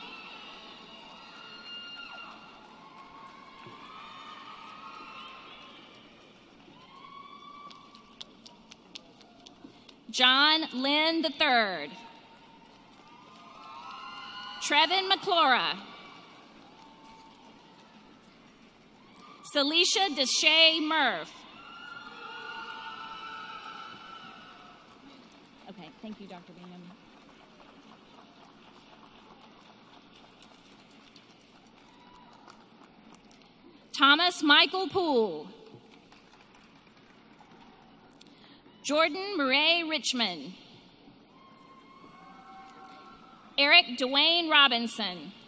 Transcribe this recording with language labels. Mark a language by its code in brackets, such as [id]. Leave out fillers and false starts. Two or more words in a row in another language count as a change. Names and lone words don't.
[en] John Lynn III. Trevin McClura. Celicia Deshay Murph. Okay, thank you, Dr. Bingham. Thomas Michael Poole. Jordan Murray Richmond. Eric Dwayne Robinson.